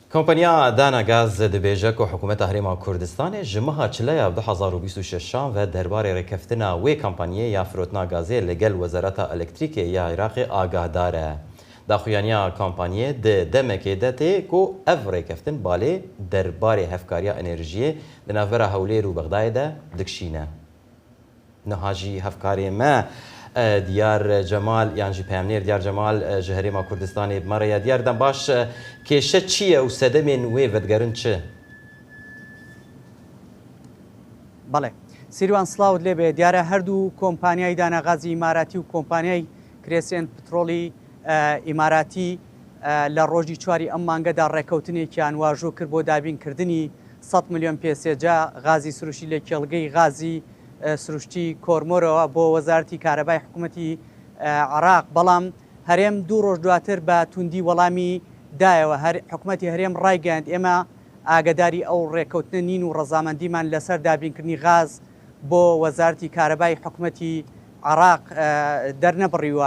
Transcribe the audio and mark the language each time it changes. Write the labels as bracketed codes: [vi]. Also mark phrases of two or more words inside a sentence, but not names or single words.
[ku] کۆمپانیا دانا گاز دەبێژە و حکوومەتە هەرێما کوردستانی ji meha çileya 2026 ve derbarê rêkeftina wê kampanyayê ya firotna gazê li gel Wezareta Elektrîkê ya Iraqê agahdar e. Daxuyaniya kampanyayê di demekê de tê ku ev rêkeftin balê derbarê hevkariya enerjiyê di navbera Hewlêr û Bexdayê de dikişîne. Niha jî hevkarê me Diyar Cemal yan jî peyamnêr Diyar Cemal ji Herêma Kurdistanê bimare ya Diyar dem baş kêşe çi ye û sedemên wê vedigerin çi? [ckb] بەڵێ سیروان سلااوت لێبێ دیارە هەردوو کۆمپانیای داناغازی ئیماراتی و کۆمپانیای کرێسیێن پترۆلی ئیماراتی لە ڕۆژی چواری ئەم مانگەدا ڕێکەوتنێکیان واژۆ کرد بۆ دابینکردنی 100 میلیۆن پێسێجا غازی سروشتی لە کێڵگەی غازی سروشتی کۆرمۆرەوە بۆ وەزارەتی کارەبای حکوومەتی عراق بەڵام هەرێم دوو ڕۆژ دواتر بە توندی وەڵامی دایەوە حکوومەتی هەرێم ڕایگەاند ئێمە ئاگداری ئەو ڕێکەوتنە نین و ڕەزامەندیمان لەسەر دابینکردنی غاز بۆ وەزارەتی کارەبای حکوومەتی عراق دەرنەبڕیوە.